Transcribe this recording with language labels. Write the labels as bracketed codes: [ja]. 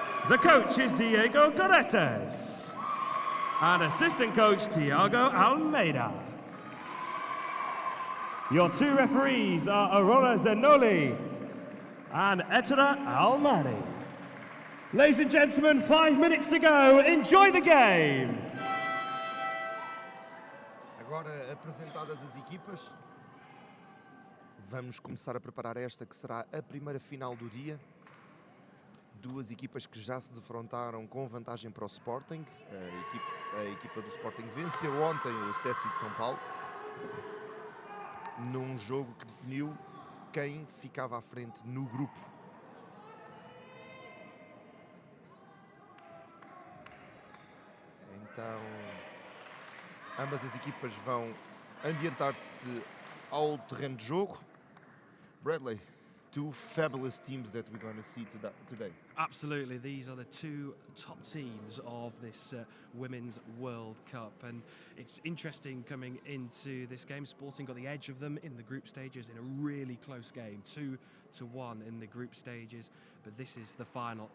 [en] The coach is Diego Goretes. And assistant coach, Tiago Almeida. Your two referees are Aurora Zenoli and Ettore Almani. Ladies and gentlemen, 5 minutes to go. Enjoy the game. [pt] Agora apresentadas as equipas, vamos começar a preparar esta que será a primeira final do dia. Duas equipas que já se defrontaram com vantagem para o Sporting. A equipa do Sporting venceu ontem o CSI de São Paulo, num jogo que definiu quem ficava à frente no grupo. Então, ambas as equipas vão ambientar-se ao terreno de jogo. [en] Bradley, two fabulous teams that we're going to see today. Absolutely, these are the two top teams of this Women's World Cup, and it's interesting coming into this game. Sporting got the edge of them in the group stages in a really close game, 2-1 in the group stages, but this is the final.